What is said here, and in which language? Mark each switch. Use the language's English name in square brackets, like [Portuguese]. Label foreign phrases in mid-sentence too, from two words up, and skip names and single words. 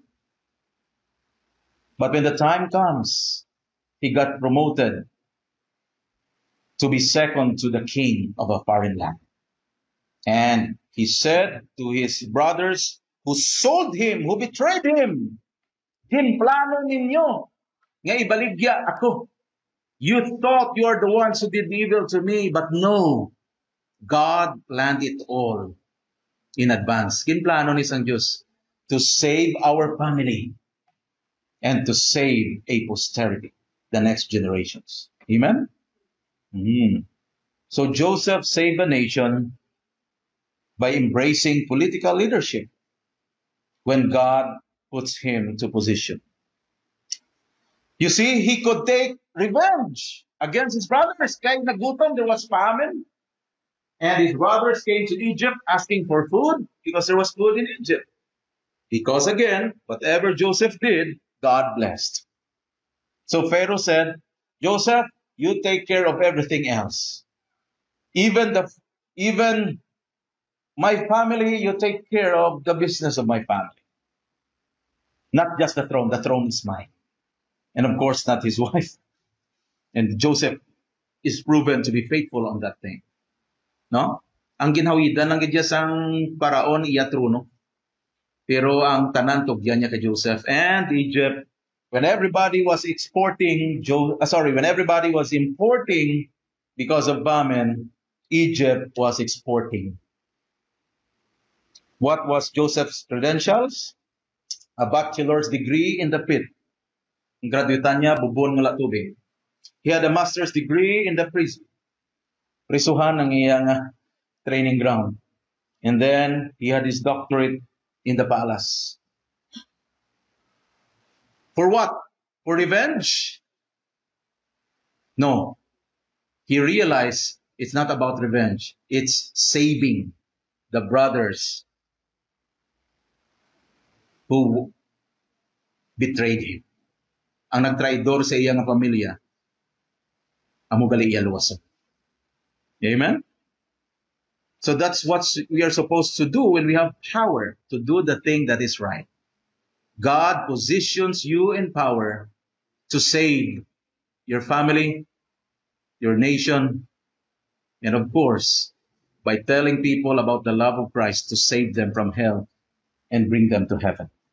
[English] But when the time comes, he got promoted to be second to the king of a foreign land. And he said to his brothers who sold him, who betrayed him, [Hiligaynon] "Ginplano ninyo nga ibaligya ako. [English] You thought you are the ones who did evil to me, but no. God planned it all in advance. [Hiligaynon] Ginplano ni Sang Diyos [English] to save our family and to save a posterity, the next generations." Amen? So Joseph saved a nation by embracing political leadership when God puts him to position. You see, he could take revenge against his brothers. [Hiligaynon] Kaya nagutom, [English] there was famine. And his brothers came to Egypt asking for food because there was food in Egypt. Because again, whatever Joseph did, God blessed. So Pharaoh said, "Joseph, you take care of everything else. Even my family, you take care of the business of my family. Not just the throne is mine." And of course, not his wife. And Joseph is proven to be faithful on that thing. No? [Hiligaynon] Ang ginhawidan lang gidya sang paraon iya trono. Pero ang tanan tugyan niya kay Joseph [English] and Egypt. When everybody was when everybody was importing because of famine, Egypt was exporting. What was Joseph's credentials? A bachelor's degree in the pit. [Hiligaynon] Ang graduatean niya, bubon nga tubig. [English] He had a master's degree in the prison. [Hiligaynon] Prisuhan ang iyang training ground. [English] And then, he had his doctorate in the palace. For what? For revenge? No. He realized it's not about revenge. It's saving the brothers who betrayed him. [Hiligaynon] Ang nagtraidor sa iyang pamilya, amo gali iya luwason. [English] Amen? So that's what we are supposed to do when we have power, to do the thing that is right. God positions you in power to save your family, your nation, and of course, by telling people about the love of Christ to save them from hell and bring them to heaven.